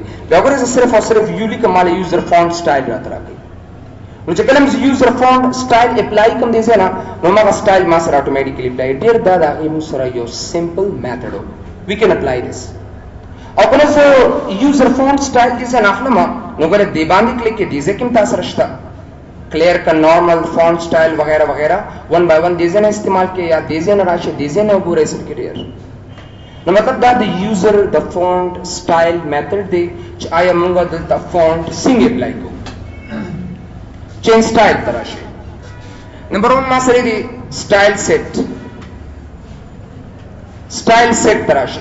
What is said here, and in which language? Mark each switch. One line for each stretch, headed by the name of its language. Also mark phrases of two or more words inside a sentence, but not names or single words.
Pashto: بیا ګورئ زه صرف او صرف یو لیکم ماله
English: user font style
Pashto: راته راکوي نو چې کله زه
English: user font style
Pashto: اپلای کوم دې ځای نه نو هماغه سټایل ما سره
English: automatically apply
Pashto: ډېر دا د هغې موږ سره یو
English: simple method
Pashto: و.
English: We can apply this.
Pashto: او که نه زه
English: user font style
Pashto: دې ځای نه اخلم نو ګوره دې باندې کلیک کې دې ځای کې هم تا سره شته کلیئر کا
English: normal font style
Pashto: وغیره وغیره 1 by 1 دې ځای نه استعمال کې یا دې ځای نه راشي دې ځای نه وګورئ اصل کې ډېر. نو مطلب دا د یوزر د
English: font style method
Pashto: دی چې آیا موږ دلته فونټ څنګه اپلای کوو.
English: change style
Pashto: ته راشئ. نمبر 1 ما سره دی
English: style set
Pashto: ته راشئ.